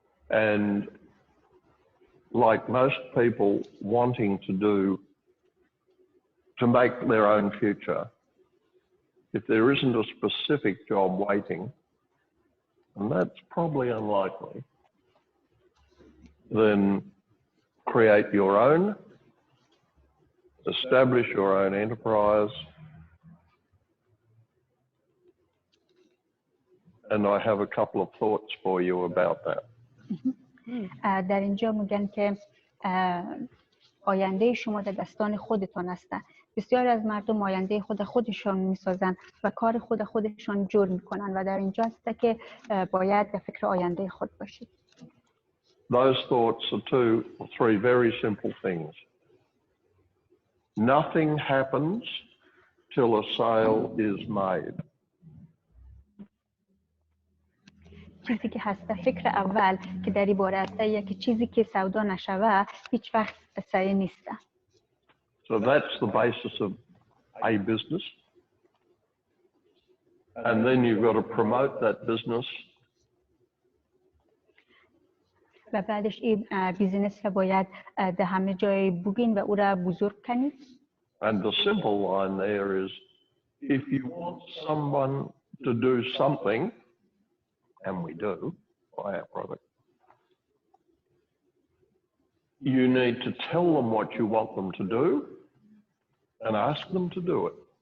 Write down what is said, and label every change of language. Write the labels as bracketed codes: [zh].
[en] And like most people wanting to make their own future, if there isn't a specific job waiting, and that's probably unlikely, then create your own, establish your own enterprise, and I have a couple of thoughts for you about that. [fa] در اینجا میگن که آینده شما در دستان خودتان است. بسیار از مردم آینده خودشان میسازن و کار خودشان جور میکنن و در اینجا است که باید در فکر آینده خود باشید. [en] Those thoughts are two or three very simple things. Nothing happens till a sale is made. [fa] چیزی که هست فکر اول که در این باره است که چیزی که سودا نشوه هیچ وقت صحیح نیست. [en] So that's the basis of a business. And then you've got to promote that business. [fa] و بعدش این بیزینس را باید در همه جای بگین و او را بزرگ کنید. [en] And the simple line there is, if you want someone to do something, and we do, buy our product, you need to tell them what you want them to do and ask them to do it.